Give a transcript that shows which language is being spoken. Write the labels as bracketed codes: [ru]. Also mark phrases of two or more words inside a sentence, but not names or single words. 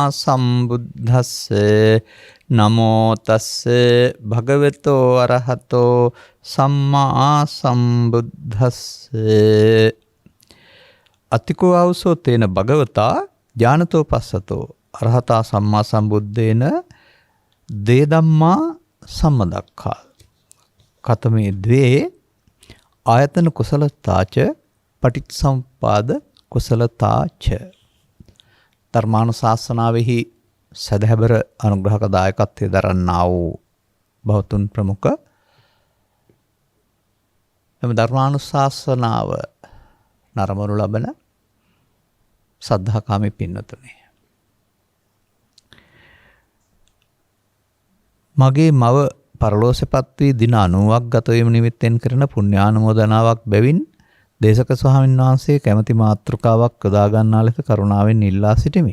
[pi] සම්බුද්දස්සේ නමෝ තස්සේ භගවතෝ අරහතෝ සම්මා සම්බුද්දස්සේ අතිකෝ ආවසෝ තේන භගවතා ඥානතෝ පස්සතෝ අරහතා සම්මා සම්බුද්දේන දේ ධම්මා සම්මදක්ඛා කතමේ ද්වේ ආයතන කුසලතාච පටිච්චසමුප්පාද කුසලතාච [si] ධර්මානුශාසනාවෙහි සදහැබර අනුග්‍රහක දායකත්වයේ දරන්නා වූ බෞතුන් ප්‍රමුඛ එම ධර්මානුශාසනාව නරඹනු ලබන සද්ධාකාමී පින්වතුනි, මගේ මව පරලෝසෙපත් වී දින 90ක් ගත වීම නිමිත්තෙන් කරන පුණ්‍යානුමෝදනාවක් බැවින් දේශක ස්වාමීන් වහන්සේ කැමැති මාතෘකාවක් යොදා ගන්නා ලෙස කරුණාවෙන් ඉල්ලා සිටිමි.